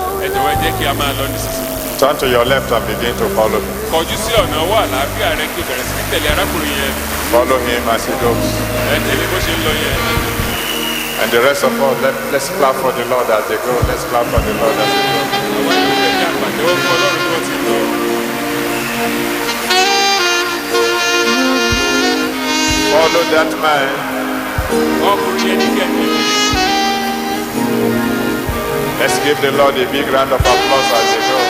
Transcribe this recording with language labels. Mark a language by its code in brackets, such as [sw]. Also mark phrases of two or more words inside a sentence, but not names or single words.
[yo] ẹ jọ̀wọ́ ẹ jẹ́ kí a máa lọ nísinsìnyí. [en] Turn to your left and begin to follow him. [yo] kọjú sí ọ̀nà ọwọ́ àlàáfíà rẹ kí o bẹ̀rẹ̀ sí ní tẹ̀lé arákùnrin yẹn. [en] Follow him as he goes. [yo] ẹ tẹ̀lé bó ṣe ń lọ yẹn. [en] And the rest of us, let's clap for the Lord as they go. Let's clap for the Lord as they go. [yo] àwọn yòókù ẹ̀ ní àpàdé pàtẹ́wọ́ fún ọlọ́run bí wọ́n ti lọ. [en] Follow that man. [yo] Ọkùnrin yẹn ní kẹ̀kẹ́. [en] Let's give the Lord a big round of applause as they go.